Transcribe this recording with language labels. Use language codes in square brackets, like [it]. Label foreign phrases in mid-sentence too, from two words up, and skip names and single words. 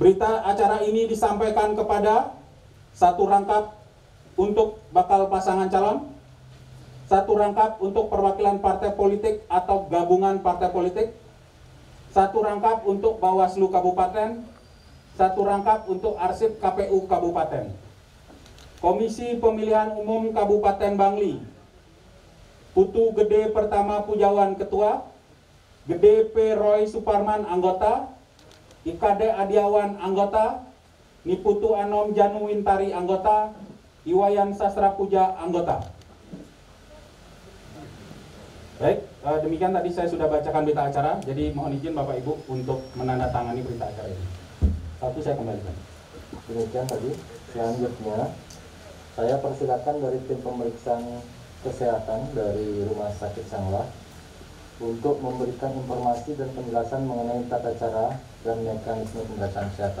[id] Berita acara ini disampaikan kepada satu rangkap untuk bakal pasangan calon, satu rangkap untuk perwakilan partai politik atau gabungan partai politik, satu rangkap untuk Bawaslu Kabupaten, satu rangkap untuk arsip KPU Kabupaten. Komisi Pemilihan Umum Kabupaten Bangli, Putu Gede Pertama Pujawan Ketua, Gede P. Roy Suparman anggota, Ikade Adiawan anggota, Niputu Anom Janu Wintari anggota, Iwayan Sastra Puja anggota. Baik, demikian tadi saya sudah bacakan berita acara, jadi mohon izin Bapak Ibu untuk menandatangani berita acara ini. Satu saya kembalikan. Demikian tadi. Selanjutnya saya persilakan dari tim pemeriksaan kesehatan dari Rumah Sakit Sanglah untuk memberikan informasi dan penjelasan mengenai tata cara dan mekanisme pemeriksaan kesehatan.